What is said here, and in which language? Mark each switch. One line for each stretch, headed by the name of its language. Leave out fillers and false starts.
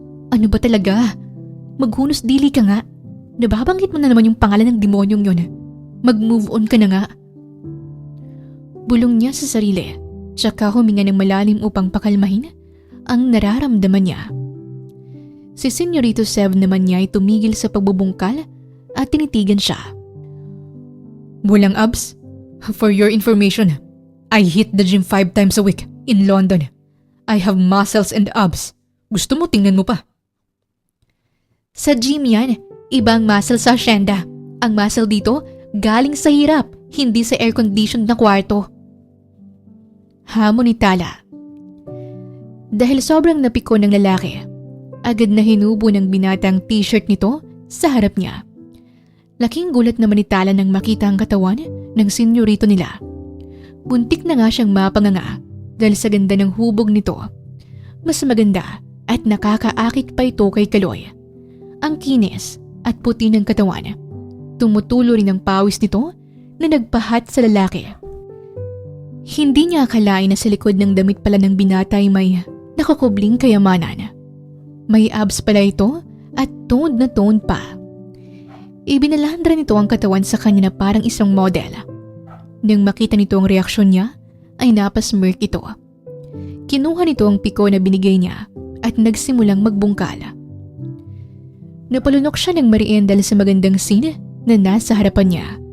Filipino: Ano ba talaga? Maghunos dili ka nga. Nababanggit mo na naman yung pangalan ng demonyong yun. Mag-move on ka na nga. Bulong niya sa sarili, tsaka huminga ng malalim upang pakalmahin ang nararamdaman niya. Si Senyorito Sev naman niya ay tumigil sa pagbubungkal at tinitigan siya. Walang abs?
English: For your information, I hit the gym 5 times a week in London. I have muscles and abs.
Filipino: Gusto mo tingnan mo pa? Sa gym yan, ibang muscle sa asyenda. Ang muscle dito, galing sa hirap, hindi sa air-conditioned na kwarto. Hamon ni Tala. Dahil sobrang napiko ng lalaki, agad na hinubo ng binatang t-shirt nito sa harap niya. Laking gulat naman ni Tala nang makita ang katawan ng senyorito nila. Buntik na nga siyang mapanganga dahil sa ganda ng hubog nito. Mas maganda at nakakaakit pa ito kay Kaloy. Ang kinis at puti ng katawan. Tumutulo rin ang pawis nito na nagpahat sa lalaki. Hindi niya akalain na sa likod ng damit pala ng binata ay may nakakubling kayamanan. May abs pala ito at toned na toned pa. Ibinalandra nito ang katawan sa kanya na parang isang model. Nang makita nito ang reaksyon niya, ay napasmirk ito. Kinuha nito ang piko na binigay niya at nagsimulang magbungkal. Napalunok siya ng mariendal sa magandang scene na nasa harapan niya.